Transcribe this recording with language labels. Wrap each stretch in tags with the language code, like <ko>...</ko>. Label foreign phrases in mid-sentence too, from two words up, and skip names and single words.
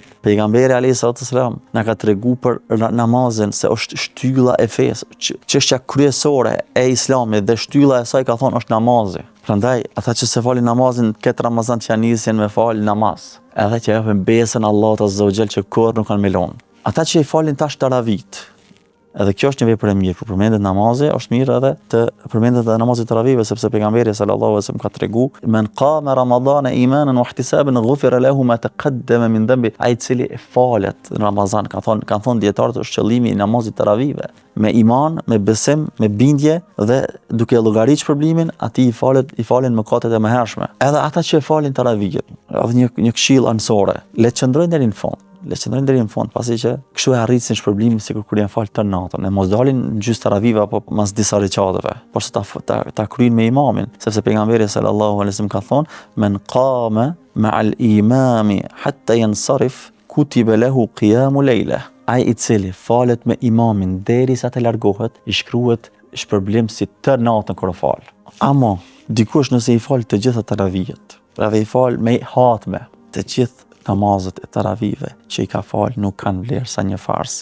<sq>Pejgamberi</sq> <ar>عليه الصلاة والسلام</ar> <sq>na ka treguar për namazin se është shtylla e fesë, çështja kryesore e islamit dhe shtylla e saj ka thonë është namazi. Prandaj ata që se falin namazin këtë Ramazan që nisin me fal namaz, edhe që japin besën Allahut</sq> <ar>عز وجل</ar> <sq>që kurrë nuk kanë melon. Ata që i falin tash taravit, edhe kjo është një vepër e mirë, kur përmendet namazi, është mirë edhe të përmendet edhe namazi taravive, sepse pejgamberi</sq> <ar>صلى الله عليه وسلم</ar> <sq>ka treguar</sq> <ar>من قام رمضان إيمانا واحتسابا غفر له ما تقدم من ذنبه.</ar> <sq>Ai i cili e falet në Ramazan, kanë thonë dietarët, është qëllimi i namazit taravive. Me iman, me besim, me bindje dhe duke llogarit shpërblimin, atij i falen mëkatet e mëhershme. Edhe ata që e falin taravijën, edhe një këshill anësore, le të qëndrojnë deri në fund. Pasi që kështu e arrisin shpërblimin sikur kur janë falë të natën. E mos dalin gjysmë taravive apo mas disa recateve, por se ta kryejnë me imamin, sepse pejgamberi</sq> <ar>صلى الله عليه وسلم</ar> <sq>ka thonë</sq> <ar>من قام مع الإمام حتى ينصرف كتب له قيام ليلة.</ar> <sq>Ai i cili falet me imamin derisa të largohet, i shkruhet shpërblim si të natën kur fal. Amo dikush nëse i fal të gjitha taravijet, pra dhe i fal me hatme të gjithë namazet e taravive që i ka fal nuk kanë vlerë sa një fars.</sq>